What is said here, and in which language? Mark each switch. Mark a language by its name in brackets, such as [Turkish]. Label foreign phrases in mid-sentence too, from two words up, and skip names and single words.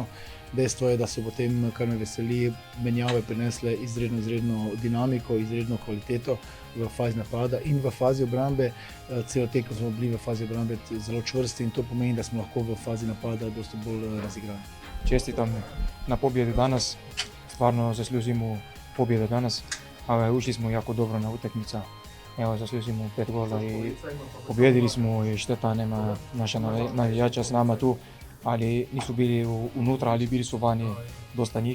[Slovenian] Dejstvo je, da so potem, kar me veseli, menjave prinesle izredno dinamiko, izredno kvaliteto v fazi napada in v fazi obrambe. Celo tekmo smo bili v fazi obrambe zelo čvrsti in to pomeni, da smo lahko v fazi napada dosti bolj razigrani. [Croatian] Čestitam na pobjedu danas, stvarno zaslužimo pobjedu danas, a ušli smo jako dobro na utakmica. Evo, zaslužimo 5 gola i pobjedili smo i šteta nema naša navijača s nama tu, ali nisu bili unutra, ali bili su vani dosta njih.